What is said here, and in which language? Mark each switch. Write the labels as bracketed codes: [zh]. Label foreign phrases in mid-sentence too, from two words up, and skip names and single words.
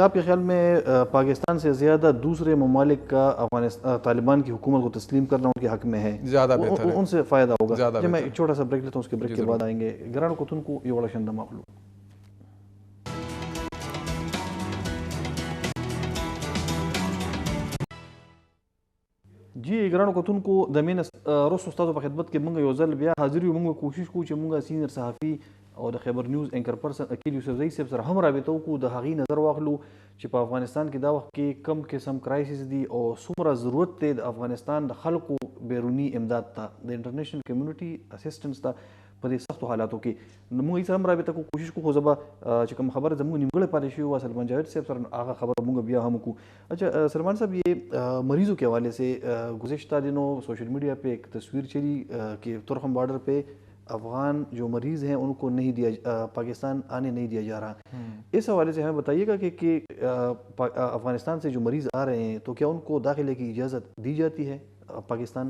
[ur] آپ کے خیال میں پاکستان سے زیادہ دوسرے ممالک کا طالبان کی حکومت کو تسلیم کرنا ان کے حق میں ہے, زیادہ بہتر ہے, ان سے فائدہ ہوگا؟ زیادہ میں ایک چھوٹا سا بریک لیتا ہوں, اس کے بریک کے بعد آئیں گے. گرانو کتن کو یہ بڑا شندہ مخلوق. [ps] جی ګرانو کتونکو د مینه وروسته ستاسو په خدمت کې موږ یو ځل بیا حاضر یو. موږ کوشش کوو چې موږ سینیر صحافي او د خیبر نیوز [en] anchor person [ps] اکیل یوسفزئی صاحب سره هم رابطه وکړو, د هغې نظر واخلو چې په افغانستان کې دا وخت کې کم قسم کرایسس دي او څومره ضرورت دی د افغانستان د خلکو بیروني امداد ته, د [en] international community assistance [ps] ته په دې سختو حالاتو کې. موږ یې سره هم رابطه کوو, کوشش کوو. خو زه به چې کوم خبره زموږ نیمګړې پاتې شوې وه سلمان جاوید صاحب سره, هغه خبره موږ بیا هم وکړو. [ur] اچھا سلمان صاحب, یہ مریضوں کے حوالے سے گزشتہ دنوں [en] social media [ur] پہ ایک تصویر چلی کہ ترکھم بارڈر پہ افغان جو مریض ہیں ان کو نہیں دیا, پاکستان آنے نہیں دیا جا رہا. اس حوالے سے ہمیں بتائیے گا کہ افغانستان سے جو مریض آ رہے ہیں تو کیا ان کو داخلے کی اجازت دی جاتی ہے پاکستان؟